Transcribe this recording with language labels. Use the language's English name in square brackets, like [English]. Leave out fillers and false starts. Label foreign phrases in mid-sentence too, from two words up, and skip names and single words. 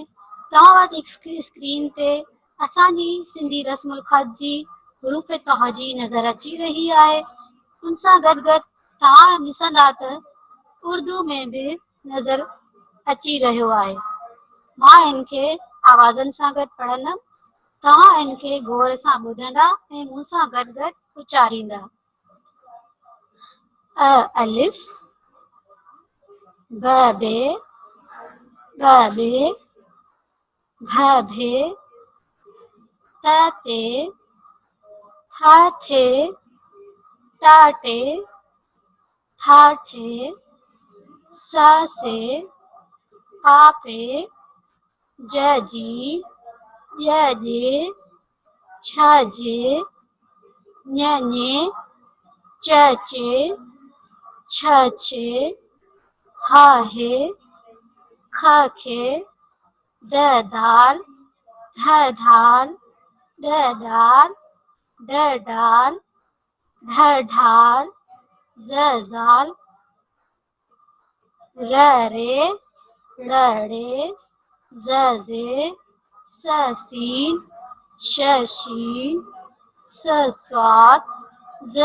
[Sindhi] तव्हां वटि स्क्रीन ते असांजी सिंधी रस्मुल ख़त जी हुरूफ़ तहजी नज़र अची रही आहे। उन सां गॾु गॾु तव्हां ॾिसंदा त उर्दू में बि नज़र अची रहियो आहे। मां इनखे आवाज़नि सां गॾु पढ़ंदमि, तव्हां इनखे गौर सां ॿुधंदा ऐं मूं सां गॾु गॾु उचारींदा। अ अलिफ, ब बे, ब बे, भ भे, त ते, थ थे, ट टे, ठ ठे, स से, प पे, ज जी, य जे, छ जे, ञ ñे, च चे, छ छे, ह हे, ख खे, द दाल, ध धाल, ड डाल, ड डाल, ढ ढाल, ज़ ज़ाल, र रे, ड़ ड़े, ज़ ज़े, स सीन, श शीन, स स्वाद, ज़